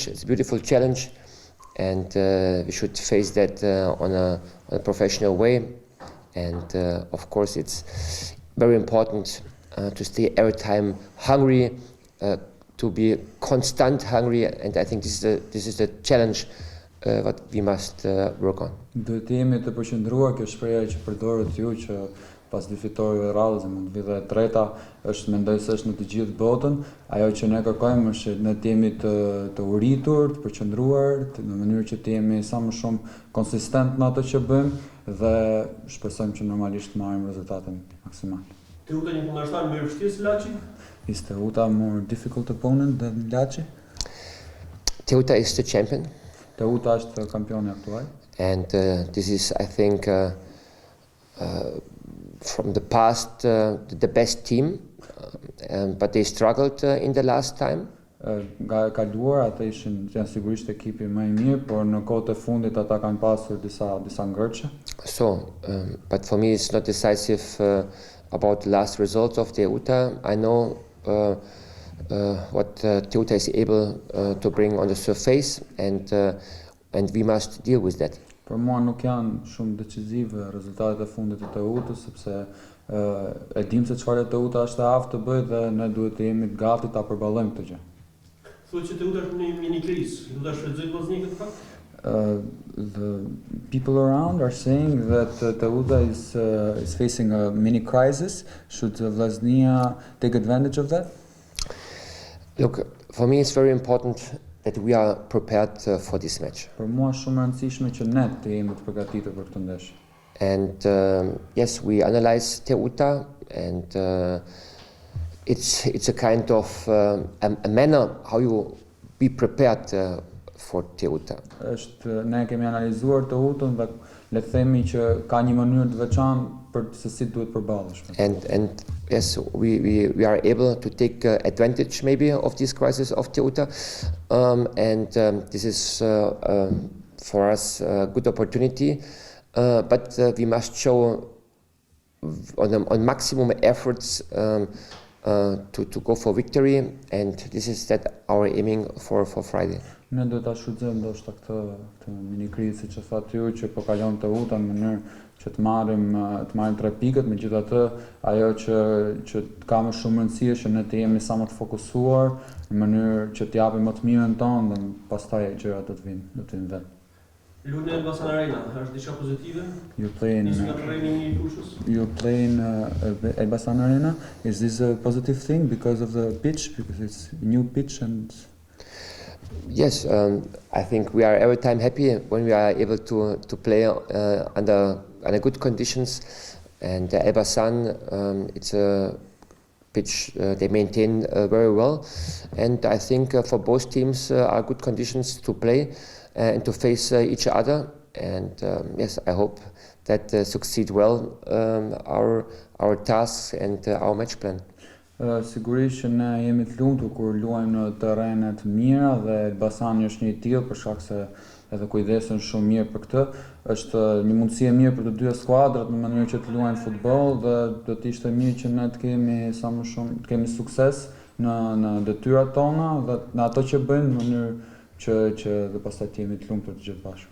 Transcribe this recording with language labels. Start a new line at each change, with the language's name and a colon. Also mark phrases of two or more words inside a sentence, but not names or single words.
English: It's a beautiful challenge, and we should face that on a professional way. And of course, it's very important to stay every time hungry, to be constant hungry, and I think this is the challenge what we must work on.
Albanian: Duhet të jemi të përqendruar, kjo shpreha që përdoret ju që pas dy fitoreve radhës mund të vi dhe e treta, është mendoj se është në të gjithë botën. Ajo që ne kërkojmë është ne të jemi të uritur, të përqendruar, në mënyrë që të jemi sa më shumë konsistent në ato që bëjmë dhe shpresojmë që normalisht të marrim rezultatin maksimal. Teuta një kundërshtar më i vështirë se Llaçi?
English: Is Teuta more difficult opponent than Llaçi? Teuta is the champion.
Albanian: Teuta është kampioni aktual.
English: And this is, I think, from the past, the best team, but they struggled in the last time.
Albanian: Nga e kaluar ata janë sigurisht ekipi më i mirë, por në kohët e fundit ata kanë pasur disa ngërçe.
English: So, but for me it's not decisive about the last results of Teuta. I know what Teuta is able to bring on the surface, and we must deal with that.
Albanian: Për mua nuk janë shumë decisive rezultatet e fundit të Teutës, sepse e dim se çfarë Teuta është e aftë të bëjë dhe ne duhet të jemi të gati ta përballojmë këtë gjë. Thuhet që Teuta është në mini krizë, do ta shfrytëzojë Vllaznia këtë fakt?
English: The people around are saying that Teuta is facing a mini crisis. Should Vllaznia take advantage of that? Look, for me it's very important that we are prepared for this match.
Albanian: Për mua është shumë e rëndësishme që ne të jemi të përgatitur për këtë ndeshje.
English: And yes, we analyze Teuta, and it's a kind of a manner how you be prepared for Teuta.
Albanian: Ne kemi analizuar Teutën dhe le të themi që ka një mënyrë të veçantë për se si duhet përballesh.
English: And yes, we are able to take advantage maybe of this crisis of Teuta, and this is for us a good opportunity. But we must show on maximum efforts to go for victory, and this is that our aiming for Friday.
Albanian: Ne do ta shfrytëzojmë ndoshta këtë mini krizë, siç e thatë ju, që po kalon Teuta në mënyrë që të marrim 3 pikët, megjithatë ajo që ka më shumë rëndësi është që ne të jemi sa më të fokusuar në mënyrë që të japim më të mirën tonë dhe pastaj gjërat do të vinë vetë. Lunë Elbasan Arena, është diçka pozitive?
English: You play in Elbasan Arena. Is this a positive thing because of the pitch, because it's a new pitch? And yes, I think we are every time happy when we are able to play under good conditions. And Elbasan, it's a pitch they maintain very well, and I think for both teams are good conditions to play and to face each other. And yes, I hope that succeed well our tasks and our match plan.
Albanian: Sigurisht që ne jemi të lumtur kur luajmë në terrene të mira dhe Elbasani është një i tillë, për shkak se edhe kujdesen shumë mirë për këtë. Është një mundësi e mirë për të dyja skuadrat në mënyrë që të luajnë futboll dhe do të ishte mirë që ne të kemi sa më shumë të kemi sukses në detyrat tona dhe në ato që bëjmë në mënyrë që dhe pastaj të jemi të lumtur të gjithë bashkë.